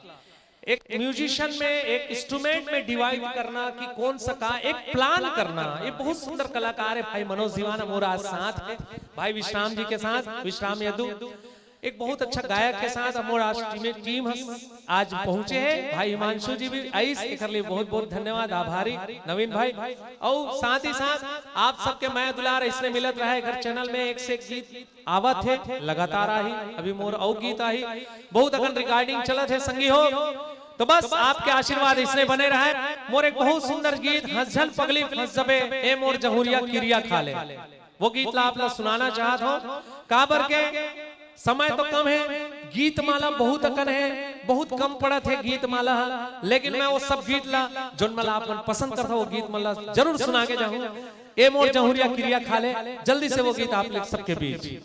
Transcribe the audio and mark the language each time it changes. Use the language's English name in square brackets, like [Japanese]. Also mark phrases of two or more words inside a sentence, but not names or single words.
[Chhattisgarhi] एक म्यूजिशियन में एक इंस्ट्रूमेंट में डिवाइड करना कि कौन सा का एक प्लान करना ये बहुत सुंदर कलाकार है भाई मनोज दीवान मोर आज साथ है भाई विश्राम जी के साथ विश्राम यदु एक बहुत अच्छा गायक के साथ मोर आज टीम आज पहुंचे हैं भाई हिमांशु जी भी आई एक लिए बहुत बहुत धन्यवाद आभारी नवीन भाई और साथ ही साथ आप सबके मैं दुलार इसने मिलत रहा है घर चैनल में एक से एक गीत आवत है लगातार आई अभी मोर और गीत आई बहुत अगन रिकॉर्डिंग चलत है संगी हो तो बस आपके आशीर्वाद इसने बने रहे मोर एक बहुत सुंदर गीत हंसझल पगली फंसबे ए मोर जहुरिया किरिया खाले वो गीत ला आप सुनाना चाहत हो काबर के समय तो कम है गीत माला बहुत अकन है बहुत कम पड़त है गीत माला लेकिन मैं वो सब गीत ला जो मला आप पसंद करता वो गीत मला जरूर सुना के जाऊं ए मोर जहुरिया किरिया खाले जल्दी से वो गीत आप लोग सबके बीच